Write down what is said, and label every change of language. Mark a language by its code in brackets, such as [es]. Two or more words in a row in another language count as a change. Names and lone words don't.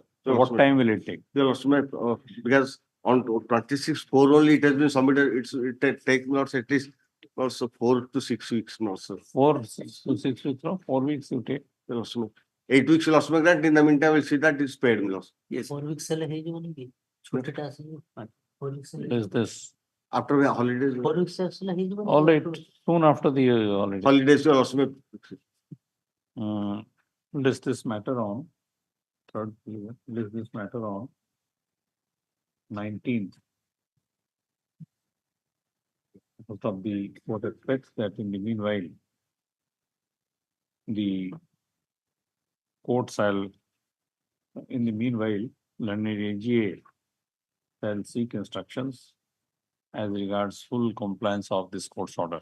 [en] So what time will it take? The estimate, because on 26/4 only it has been submitted, it take not at least also 4 to 6 weeks not so. 4 to 6 weeks, no? 4 weeks you take. 8 weeks loss grant. In the meantime, we'll see that it's paid loss. Yes. [or] 4 weeks ହେଲେ ହେଇଯିବନି କି? ଛୁଟିଟା ଆସିଯିବ। 4 weeks ହେଲେ [en] Is this After the holidays, [or] 4 weeks ଆସିଲେ ହେଇଯିବନି? [en] all right? Soon after the holiday. holidays loss List this matter on third. List this matter on 19th. Most of the court expects that in the meanwhile, the court shall, in the meanwhile, learned AGA shall seek instructions as regards full compliance of this court's order.